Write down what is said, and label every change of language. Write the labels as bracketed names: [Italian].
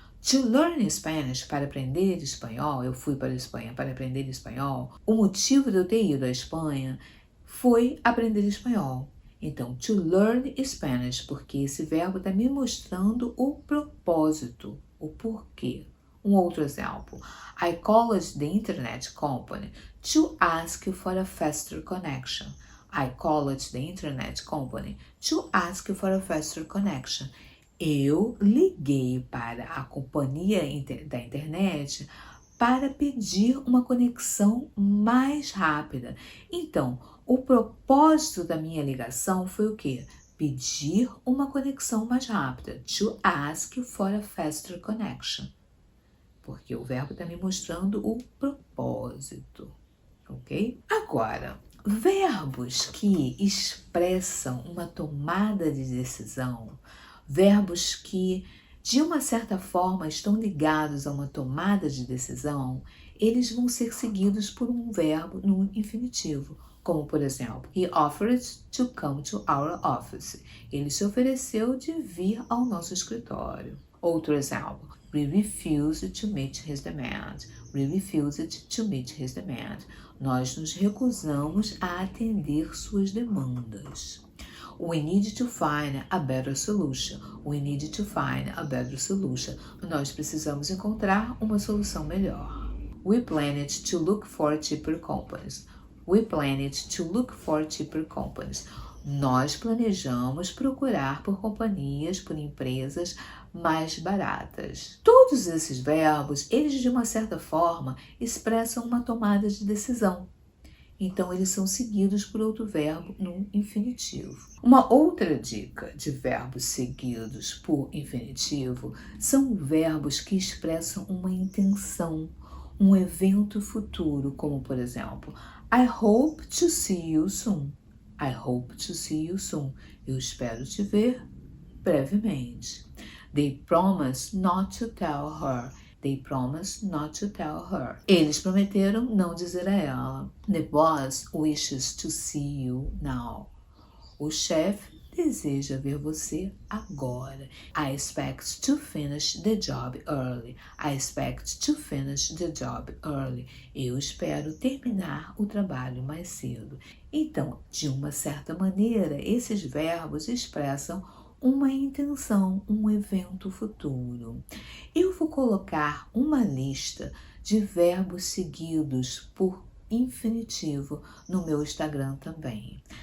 [English] To learn Spanish, [Portuguese] para aprender espanhol, eu fui para a Espanha para aprender espanhol. O motivo de eu ter ido à Espanha foi aprender espanhol. Então, [English] to learn Spanish, [Portuguese] porque esse verbo está me mostrando o propósito, o porquê. Um outro exemplo. [English] I called the internet company to ask for a faster connection. I called the internet company to ask for a faster connection. [Portuguese] Eu liguei para a companhia da internet para pedir uma conexão mais rápida. Então, o propósito da minha ligação foi o quê? Pedir uma conexão mais rápida. [English] To ask for a faster connection. [Portuguese] Porque o verbo está me mostrando o propósito, ok? Agora, verbos que expressam uma tomada de decisão, verbos que, de uma certa forma, estão ligados a uma tomada de decisão, eles vão ser seguidos por um verbo no infinitivo. Como, por exemplo, [English] he offered to come to our office. [Portuguese] Ele se ofereceu de vir ao nosso escritório. Outro exemplo, [English] we refused to meet his demand. We refused to meet his demand. [Portuguese] Nós nos recusamos a atender suas demandas. [English] We need to find a better solution. We need to find a better solution. [Portuguese] Nós precisamos encontrar uma solução melhor. [English] We planned to look for cheaper companies. We planned to look for cheaper companies. [Portuguese] Nós planejamos procurar por companhias, por empresas mais baratas. Todos esses verbos, eles de uma certa forma expressam uma tomada de decisão. Então, eles são seguidos por outro verbo no infinitivo. Uma outra dica de verbos seguidos por infinitivo são verbos que expressam uma intenção, um evento futuro, como por exemplo, [English] I hope to see you soon. I hope to see you soon. [Portuguese] Eu espero te ver brevemente. [English] They promise not to tell her. They promise not to tell her. [Portuguese] Eles prometeram não dizer a ela. [English] The boss wishes to see you now. [Portuguese] O chefe deseja ver você agora. [English] I expect to finish the job early. I expect to finish the job early. [Portuguese] Eu espero terminar o trabalho mais cedo. Então, de uma certa maneira, esses verbos expressam uma intenção, um evento futuro. Eu vou colocar uma lista de verbos seguidos por infinitivo no meu Instagram também.